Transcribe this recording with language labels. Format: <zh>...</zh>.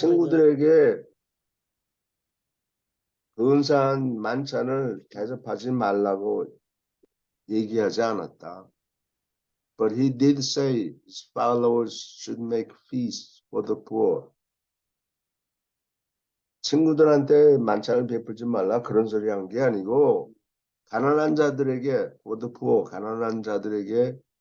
<ko>친구들에게 근사한 만찬을 대접하지 말라고 얘기하지 않았다.</ko> <en>But he did say his followers should make feasts for the poor.</en> <ko>친구들한테 만찬을 베풀지 말라 그런 소리 한 게 아니고 가난한 자들에게</ko> <en>for the poor,</en> <ko>가난한 자들에게</ko>